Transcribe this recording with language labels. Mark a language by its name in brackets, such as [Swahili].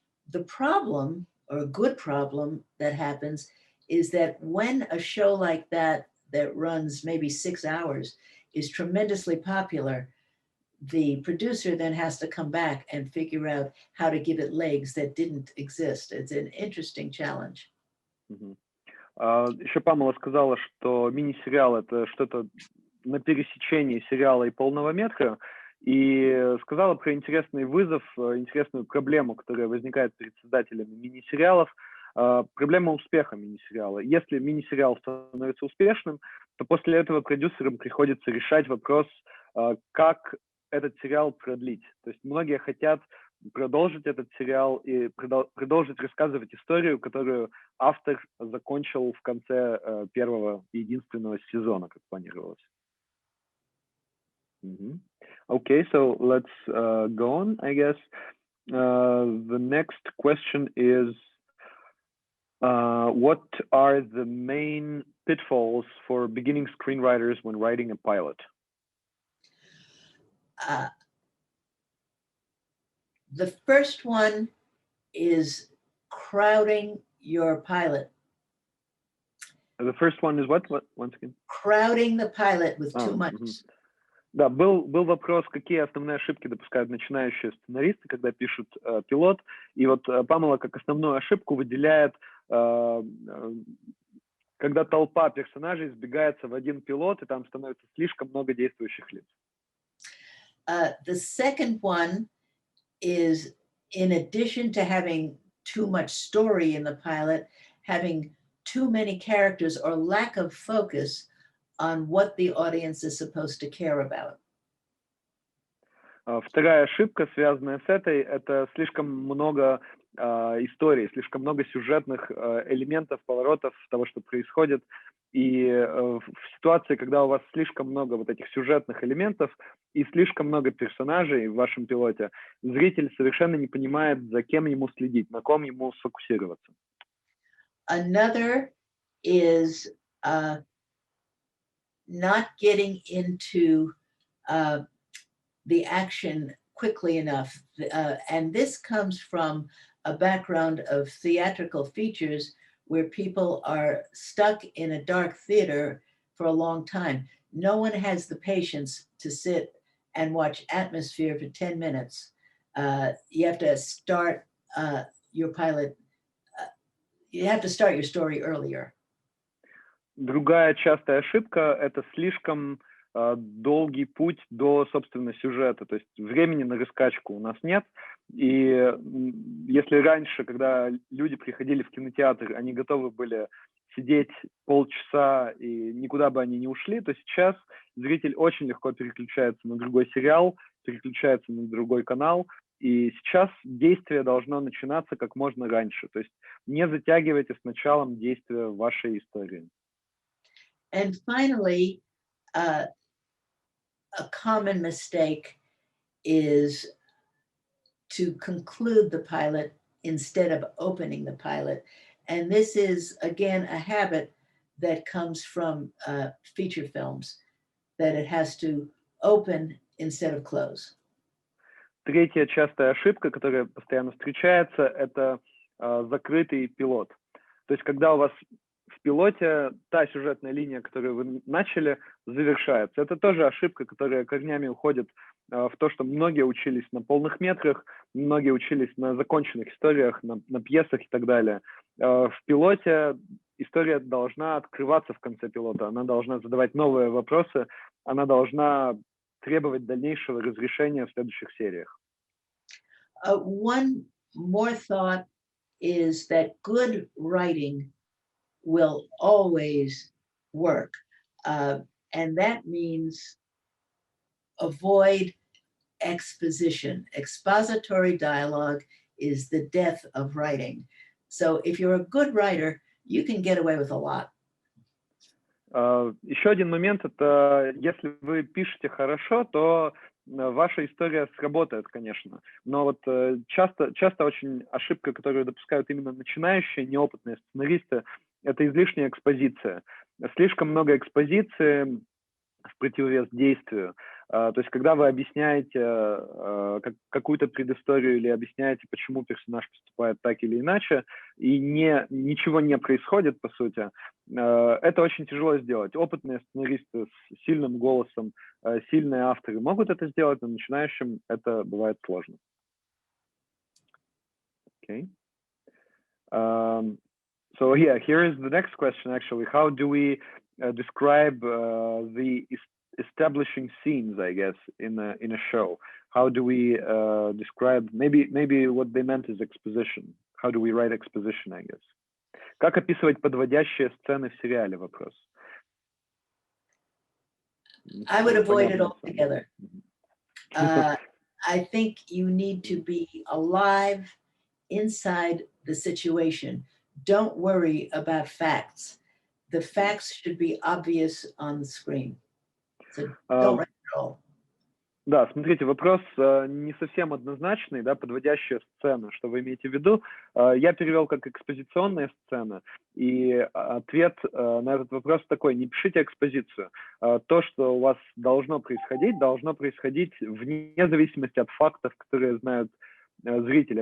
[English] The problem, or a good problem, that happens is that when a show like that runs maybe 6 hours is tremendously popular, the producer then has to come back and figure out how to give it legs that didn't exist. It's an interesting challenge. [Russian] Еще Памела сказала, что мини-сериал — это что-то на пересечении сериала и полного метра, и сказала про интересный вызов, интересную проблему, которая возникает перед создателями мини-сериалов, проблема успеха мини-сериала. Если мини-сериал становится успешным, то после этого продюсерам приходится решать вопрос, как этот сериал продлить. То есть многие хотят продолжить этот сериал и продолжить рассказывать историю, которую автор закончил в конце первого и единственного сезона, как планировалось. [English] Okay, so let's go on, I guess. The next question is, what are the main pitfalls for beginning screenwriters when writing a pilot? The first one is crowding your pilot. The first one is what? Once again? Crowding the pilot with too much. [Russian] Да, был вопрос, какие основные ошибки допускают начинающие сценаристы, когда пишут пилот. И вот Памела как основную ошибку выделяет, когда толпа персонажей сбегается в один пилот, и там становится слишком много действующих лиц. [English] The second one is, in addition to having too much story in the pilot, having too many characters or lack of focus on what the audience is supposed to care about. [Russian] Вторая ошибка, связанная с этой, это слишком много историй, слишком много сюжетных элементов, поворотов того, что происходит. И в ситуации, когда у вас слишком много вот этих сюжетных элементов и слишком много персонажей в вашем пилоте, зритель совершенно не понимает, за кем ему следить, на ком ему сфокусироваться. [English] Another is not getting into the action quickly enough. And this comes from a background of theatrical features where people are stuck in a dark theater for a long time. No one has the patience to sit and watch atmosphere for 10 minutes. You have to start your pilot, you have to start your story earlier. [Russian] Другая частая ошибка – это слишком долгий путь до, собственно, сюжета. То есть времени на раскачку у нас нет. И если раньше, когда люди приходили в кинотеатр, они готовы были сидеть полчаса и никуда бы они не ушли, то сейчас зритель очень легко переключается на другой сериал, переключается на другой канал. И сейчас действие должно начинаться как можно раньше. То есть не затягивайте с началом действия вашей истории. [English] And finally, a common mistake is to conclude the pilot instead of opening the pilot. And this is, again, a habit that comes from feature films, that it has to open instead of close. [Russian] Третья частая ошибка, которая постоянно встречается, это закрытый пилот. То есть когда у вас в пилоте та сюжетная линия, которую вы начали, завершается. Это тоже ошибка, которая корнями уходит в то, что многие учились на полных метрах, многие учились на законченных историях, на пьесах и так далее. В пилоте история должна открываться в конце пилота, она должна задавать новые вопросы, она должна требовать дальнейшего разрешения в следующих сериях. [English] One more thought is that good writing will always work. And that means avoid exposition. Expository dialogue is the death of writing. So if you're a good writer, you can get away with a lot. [Russian] Еще один момент, это если вы пишете хорошо, то ваша история сработает, конечно. Но вот часто очень ошибка, которую допускают именно начинающие, неопытные сценаристы, это излишняя экспозиция. Слишком много экспозиции в противовес действию. То есть, когда вы объясняете какую-то предысторию или объясняете, почему персонаж поступает так или иначе, и ничего не происходит, по сути, это очень тяжело сделать. Опытные сценаристы с сильным голосом, сильные авторы могут это сделать, но начинающим это бывает сложно. [English] Okay. So yeah, here is the next question actually. How do we describe the establishing scenes, I guess, in a show? How do we describe, maybe what they meant is exposition. How do we write exposition, I guess? [Russian] Как описывать подводящие сцены в сериале? Вопрос. [English] I would avoid it altogether. I think you need to be alive inside the situation. Don't worry about facts. The facts should be obvious on the screen. So don't write at all. [Russian] Да, смотрите, вопрос не совсем однозначный, да, подводящая сцена, что вы имеете в виду. Я перевел как экспозиционная сцена, и ответ на этот вопрос такой: не пишите экспозицию. То, что у вас должно происходить вне зависимости от фактов, которые знают зрители.